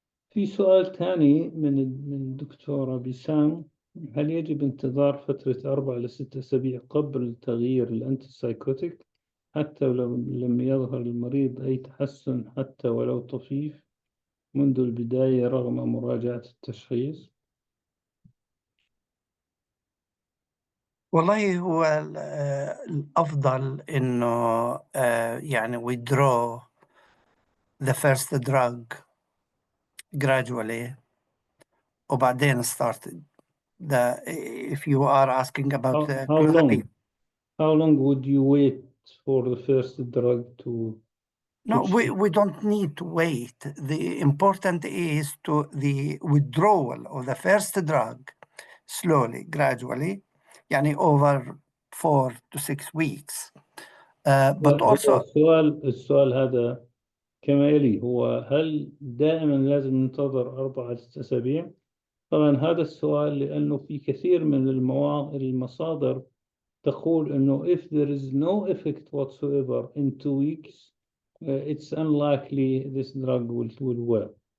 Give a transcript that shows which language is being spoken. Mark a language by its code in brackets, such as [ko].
[ar] في سؤال ثاني من الدكتورة بسام: هل يجب انتظار فترة 4 إلى 6 أسابيع قبل تغيير الأنتي سايكوتيك حتى لو لم يظهر المريض أي تحسن حتى ولو طفيف منذ البداية رغم مراجعة التشخيص؟ والله هو الأفضل إنه يعني [en] withdraw the first drug gradually [ar] وبعدين started. [en] If you are asking about clozapine. How long would you wait for the first drug to No, we don't need to wait. The important is the withdrawal of the first drug slowly, gradually, يعني over 4 to 6 weeks. But also [ar] السؤال هذا كما يلي: هو هل دائما لازم ننتظر 4 إلى 6 أسابيع؟ طبعا هذا السؤال لأنه في كثير من المصادر تقول إنه [en] if there is no effect whatsoever in 2 weeks it's unlikely this drug will work.